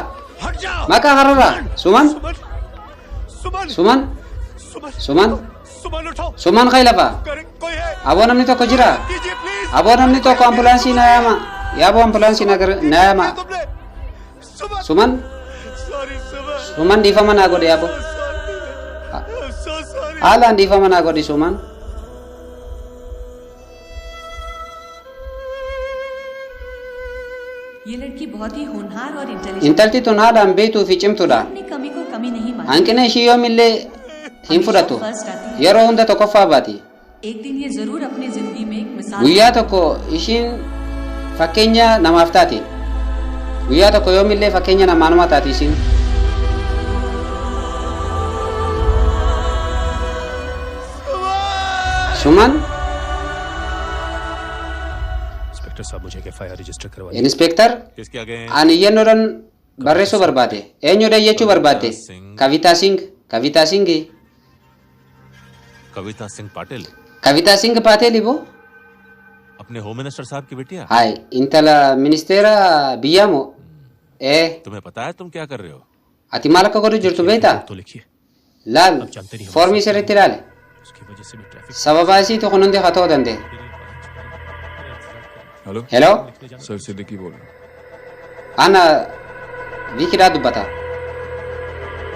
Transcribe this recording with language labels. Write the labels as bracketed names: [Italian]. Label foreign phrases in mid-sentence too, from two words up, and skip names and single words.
[Hindi] हट जाओ suman सुमन suman सुमन suman सुमन उठो [Oromo] suman kay lafa [Hindi] करे कोई है [Oromo] aboo namni tokko jira [Hindi] कीजिए प्लीज [Oromo] aboo namni tokko ambulaansii na yaama yaaboo ambulaansii na yaama [Hindi] तुमने सुमन [Oromo] suman [Hindi] सॉरी सुमन [Oromo] suman dhiifama naa godhe yaaboo [English] so sorry [Oromo] haalaan dhiifama naa godhi suman [Hindi] ये लड़की बहुत ही होनहार और इंटेलिजेंट [Oromo] intalti tun haadhaan beektuu fi cimtuudha [Hindi] अपनी कमी को कमी नहीं मानती [Oromo] hanqina ishii yoomillee hin fudhatu [Hindi] फर्स्ट आती है [Oromo] yeroo hunda tokkoffaa baati [Hindi] एक दिन ये जरूर अपनी जिंदगी में एक मिसाल [Oromo] guyyaa tokko ishiin fakkeenya namaaf taati guyyaa tokko yoomillee fakkeenya namaanuma taati ishiin suman [Hindi] इंस्पेक्टर साहब मुझे [English] FIR register [Hindi] करवाइए। [Oromo] inspektar [Hindi] किसके आगे हैं? [Oromo] ani iyyannoodhaan barreessuu barbaade eenyudha iyyachuu barbaadde kavitaa singi [Hindi] कविता सिंह पाटिल [Oromo] kavitaa singi paateeli boo [Hindi] अपने [English] home minister [Hindi] साहब की बेटी है। [Oromo] hay intala ministeera biyyaamoo ee [Hindi] तुम्हें पता है तुम क्या कर रहे हो? [Oromo] ati maal akka godhu jirtu beektaa [Hindi] तो लिखिए [Oromo] laal foormii sirriitti ilaale [Hindi] उसकी वजह से भी ट्रैफिक [Oromo] sababaa isiitu kun hundi haa ta'uu danda'e [Hindi] हेलो [Oromo] hello [Hindi] सर सिद्दीकी बोल रहा हूँ [Oromo] ana viikidhaa dubbata